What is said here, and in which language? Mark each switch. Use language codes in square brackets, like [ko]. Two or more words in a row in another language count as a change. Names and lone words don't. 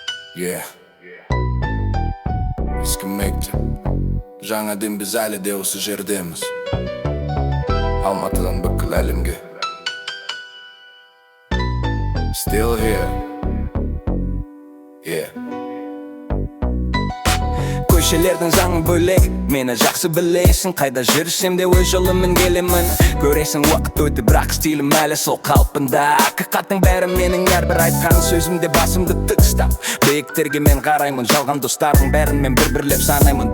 [en] Yeah. Eskimekte. [kk] Жаңадан біз әлі де осы жердеміз. Алматыдан бүкіл әлемге. [en] Still here. Yeah. [kk] Көшелердің заңы бөлек, мені жақсы білесің. Қайда жүрсем де өз жолыммен келемін. Көресің уақыт өтті, бірақ стилім әлі сол қалпында. Ақиқаттың бәрі менің, әрбір айтқан сөзімде басымды тік ұстап. Биіктерге мен қараймын, жалған достардың бәрін мен бір-бірлеп санаймын.